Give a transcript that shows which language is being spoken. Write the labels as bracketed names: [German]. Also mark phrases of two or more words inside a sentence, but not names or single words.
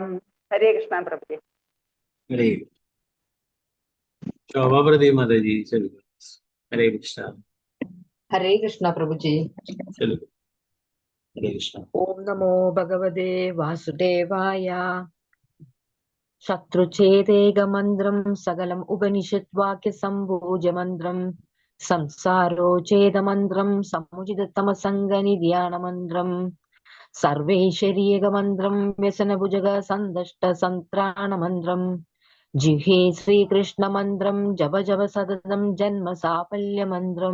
[Malayalam] ഹരേ കൃഷ്ണ പ്രഭുജി. ഹരേ ശോഭാപ്രതി മാതാജി ചൊല്ലിക്കോളൂ. ഹരേ കൃഷ്ണ. [Hindi] हरे कृष्णा प्रभु जी। [Malayalam] ചൊല്ലിക്കോളൂ. ഹരേ കൃഷ്ണ. [Sanskrit] ഓം നമോ ഭഗവതേ വാസുദേവായ. ശത്രുഛേദേകമന്ത്രം സകലം ഉപനിഷത് വാക്യ സംഭോജമന്ത്രം സംസാരോഛേദമന്ത്രം സമുചിതതമസംഗനിര്യാണമന്ത്രം സർവൈശ്വര്യകമന്ത്രം വ്യസനഭുജഗ സന്തഷ്ട സന്ത്രാണമന്ത്രം ജിഹ്വേ ശ്രീകൃഷ്ണമന്ത്രം ജപ ജപ സതതം ജന്മ സാഫല്യമന്ത്രം.